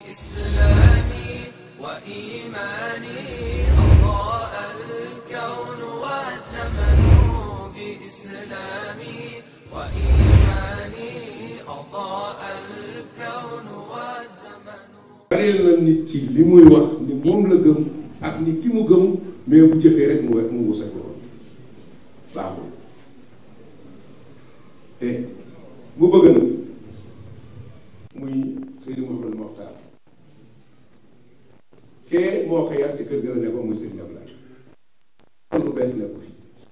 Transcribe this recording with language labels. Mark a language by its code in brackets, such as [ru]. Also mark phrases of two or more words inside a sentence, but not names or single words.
[ar] إسلامي وإيماني أضاء الكون والزمن بإسلامي وإيماني أضاء الكون والزمن. [wo] bari na nit ki li muy wax ni moom la gëm ak ni ki mu gëm mais bu jëfee rek mu wusal lool baaxul te mu bëgg na muy Seydi Mouhamadou Mokhtar kee moo ko yar ci kër ga la nekkoon muy Seydi Ablaye kon lu bees nekku fi